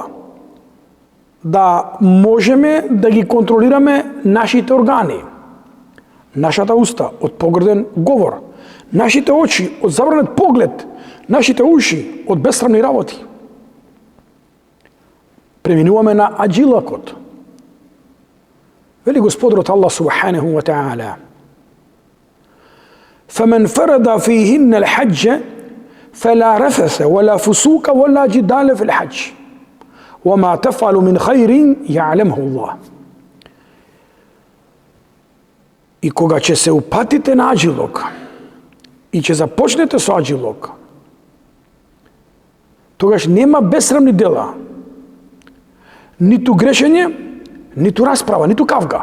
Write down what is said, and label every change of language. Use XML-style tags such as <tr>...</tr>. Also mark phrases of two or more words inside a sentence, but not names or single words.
<mk>Да можеме да ги контролираме нашите органи, нашата уста од погрден говор, нашите очи од забранет поглед, нашите уши од бесрамни работи. Преминуваме на аджилакот. Вели Господарот Аллах</mk> <ar>سبحانه وتعالى: فَمَنْ فَرَدَ فِيهِنَّ الْحَجَّ فَلَا رَفَثَ وَلَا فُسُوقَ وَلَا جِدَالَ فِي الْحَجِّ وَمَا تَفْعَلُ مِنْ خَيْرٍ يَعْلَمْهُ اللَّهُ.</ar> <mk>И кога ќе се упатите на аджилок и ќе започнете со аджилок, тогаш нема бесрамни дела, ниту грешење, ниту расправа, ниту кавга.</mk>